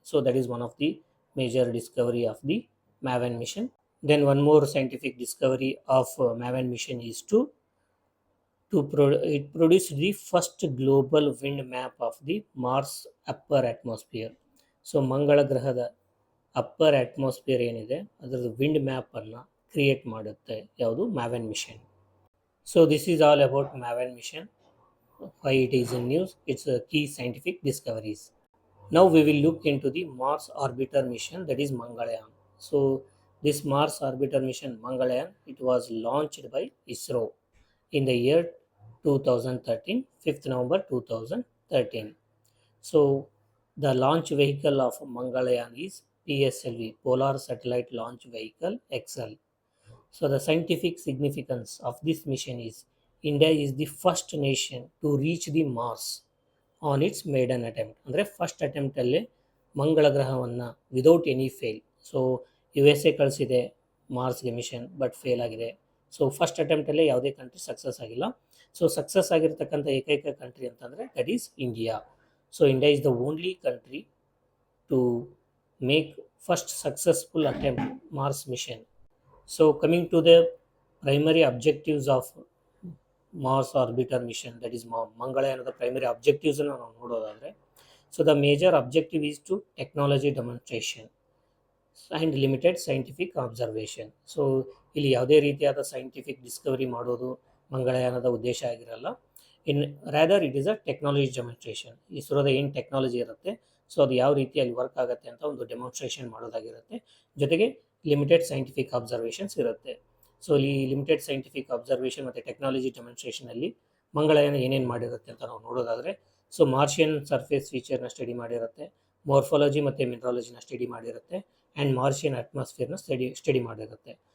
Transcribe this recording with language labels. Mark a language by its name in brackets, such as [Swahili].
[English] So that is one of the major discovery of the MAVEN mission. Then one more scientific discovery of MAVEN mission is it produced the first global wind map of the Mars upper atmosphere. [Kannada] So ಮಂಗಳ ಗ್ರಹದ upper atmosphere ಏನಿದೆ ಅದರದ್ದು wind ಮ್ಯಾಪನ್ನು create ಮಾಡುತ್ತೆ ಯಾವುದು, Maven mission. [English] So this is all about MAVEN mission, why it is in news, its key scientific discoveries. Now we will look into the Mars orbiter mission, that is Mangalyaan. So this Mars orbiter mission Mangalyaan, it was launched by ISRO in the year 2013, 5th November 2013. So the launch vehicle of Mangalyaan is PSLV, Polar Satellite Launch Vehicle XL. So the scientific significance of this mission is India is the first nation to reach the Mars on its maiden attempt. [Kannada] ಅಂದರೆ first ಅಟೆಂಪ್ಟಲ್ಲೇ ಮಂಗಳ ಗ್ರಹವನ್ನು [English] Without any fail. [Kannada] So USA ಕಳಿಸಿದೆ ಮಾರ್ಸ್ಗೆ mission, but fail ಆಗಿದೆ. So first ಅಟೆಂಪ್ಟಲ್ಲೇ ಯಾವುದೇ country success ಆಗಿಲ್ಲ. So success ಆಗಿರ್ತಕ್ಕಂಥ ಏಕೈಕ country ಅಂತಂದರೆ [English] That is India. So India is the only country to make first successful attempt Mars mission. So coming to the primary objectives of Mars orbiter mission, that is Mangalyaan primary objectives [Kannada] ನಾವು ನೋಡೋದಾದರೆ, [English] so the major objective is to technology demonstration and limited scientific observation. [Kannada] So ಇಲ್ಲಿ ಯಾವುದೇ ರೀತಿಯಾದ scientific Discovery ಮಾಡೋದು ಮಂಗಳಯಾನದ ಉದ್ದೇಶ ಆಗಿರಲ್ಲ. [English] Rather it is a technology demonstration. [Kannada] ಇಸ್ರೋದ ಏನು ಟೆಕ್ನಾಲಜಿ ಇರುತ್ತೆ ಸೊ ಅದು ಯಾವ ರೀತಿಯಲ್ಲಿ ವರ್ಕ್ ಆಗುತ್ತೆ ಅಂತ ಒಂದು ಡೆಮಾನ್ಸ್ಟ್ರೇಷನ್ ಮಾಡೋದಾಗಿರುತ್ತೆ. ಜೊತೆಗೆ ಲಿಮಿಟೆಡ್ ಸೈಂಟಿಫಿಕ್ ಅಬ್ಸರ್ವೇಷನ್ಸ್ ಇರುತ್ತೆ. ಸೊ ಈ ಲಿಮಿಟೆಡ್ ಸೈಂಟಿಫಿಕ್ ಅಬ್ಸರ್ವೇಷನ್ ಮತ್ತು ಟೆಕ್ನಾಲಜಿ ಡೆಮಾನ್ಸ್ಟ್ರೇಷನಲ್ಲಿ ಮಂಗಳಯಾನ ಏನೇನು ಮಾಡಿರುತ್ತೆ ಅಂತ ನಾವು ನೋಡೋದಾದರೆ, ಸೊ ಮಾರ್ಷಿಯನ್ ಸರ್ಫೇಸ್ ಫೀಚರ್ನ ಸ್ಟಡಿ ಮಾಡಿರುತ್ತೆ, ಮಾರ್ಫಾಲಜಿ ಮತ್ತು ಮಿನರಾಲಜಿನ ಸ್ಟಡಿ ಮಾಡಿರುತ್ತೆ, ಆ್ಯಂಡ್ ಮಾರ್ಷಿಯನ್ ಅಟ್ಮಾಸ್ಫಿಯರ್ನ ಸ್ಟಡಿ ಮಾಡಿರುತ್ತೆ.